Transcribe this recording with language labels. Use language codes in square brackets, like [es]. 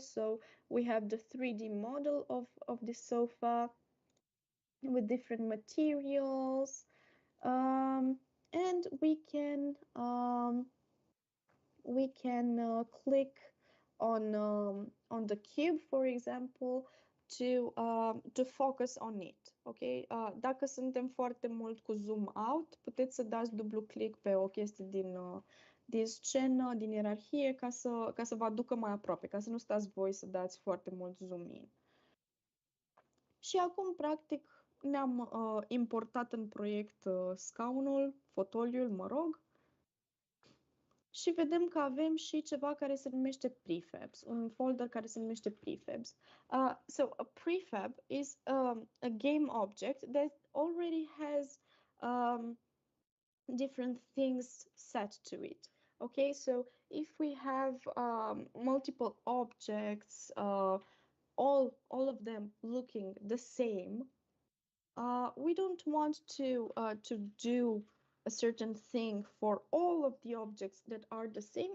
[en] So we have the 3D model of the sofa with different materials. And we can click on the cube, for example, to focus on it. Ok? [ro] Dacă suntem foarte mult cu zoom out, puteți să dați dublu click pe o chestie din scenă, din ierarhie, ca să vă aducă mai aproape, ca să nu stați voi să dați foarte mult zoom in. Și acum, practic, ne-am importat în proiect scaunul, fotoliul, mă rog, și vedem că avem și ceva care se numește prefabs, un folder care se numește prefabs. [en] So a prefab is a game object that already has different things set to it. Okay, so if we have multiple objects, all of them looking the same, we don't want to do a certain thing for all of the objects that are the same.